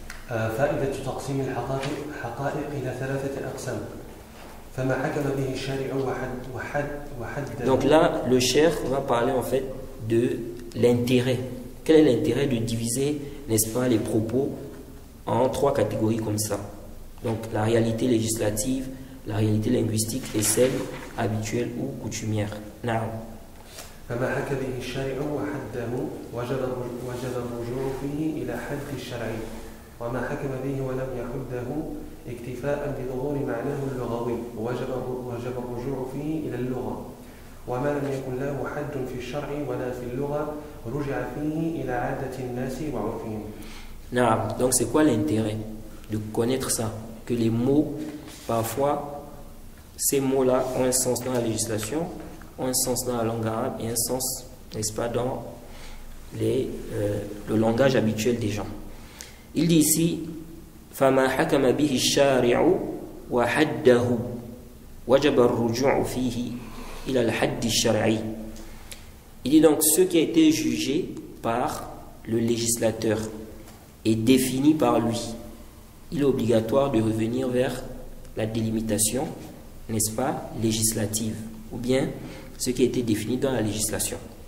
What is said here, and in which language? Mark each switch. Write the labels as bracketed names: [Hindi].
[Arabic] فائدة تقسيم الحقائق إلى 3 أقسام فما حكم به الشارع وحد [French] Donc là, le cheikh va parler en fait de l'intérêt. Quel est l'intérêt de diviser, n'est-ce pas, les propos en 3 catégories comme ça? Donc la réalité législative, la réalité linguistique et celle habituelle ou coutumière. [Arabic] Naam. فما حكى به الشارع وحده وجب الرجوع فيه إلى حد الشرعي وما حكم به ولم يحده اكتفاء بظهور معناه اللغوي وجب الرجوع فيه إلى اللغة وما لم يكن له حد في الشرع ولا في اللغة رجع فيه إلى عادة الناس وعرفهم. Naam. [French] Donc c'est quoi l'intérêt de connaître ça? Que les mots, parfois, ces mots-là ont un sens dans la législation, ont un sens dans la langue arabe et un sens, n'est-ce pas, dans le langage habituel des gens. Il dit [Arabic] ici فَمَا حَكَمَ بِهِ الشَّارِعُ وَحَدَّهُ وَجَبَ الرُّجُوعُ فِيهِ إِلَى الْحَدِّ الشَّرْعِيِّ. [French] Il dit donc ce qui a été jugé par le législateur et défini par lui, il est obligatoire de revenir vers la délimitation, n'est-ce pas, législative, ou bien ce qui a été défini dans la législation.